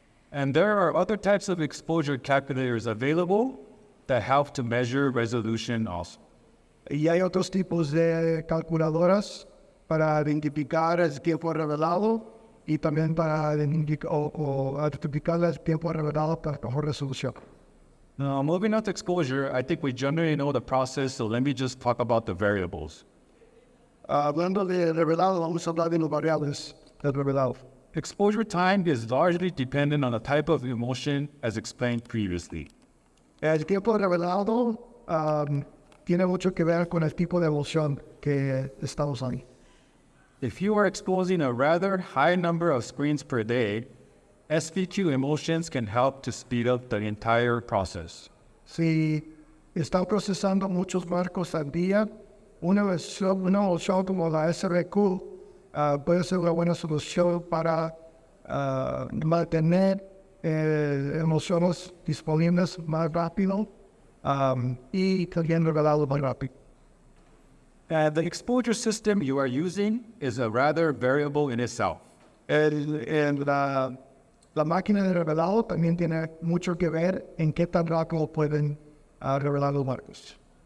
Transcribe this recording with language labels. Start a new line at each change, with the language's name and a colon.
English: And there are other types of exposure calculators available that help to measure resolution also.
Spanish: Y hay otros tipos de calculadoras para identificar el tiempo revelado y también para identificar el tiempo revelado para mejor resolución.
English: Now, moving on to exposure, I think we generally know the process, so let me just talk about the variables.
Spanish: Hablando de revelado, vamos a hablar de los variables del revelado.
English: Exposure time is largely dependent on the type of emulsion as explained previously.
Spanish: El tiempo revelado tiene mucho que ver con el tipo de emulsión que estamos usando.
English: If you are exposing a rather high number of screens per day, SVQ emulsions can help to speed up the entire process.
Spanish: Si están procesando muchos marcos al día, una emulsión como la SVQ puede ser una buena solución para mantener emulsiones disponibles más rápido y también revelado más rápido.
English: The exposure system you are using is a rather variable in itself.
Spanish: La máquina de revelado también tiene mucho que ver en qué tan rápido pueden revelar los marcos.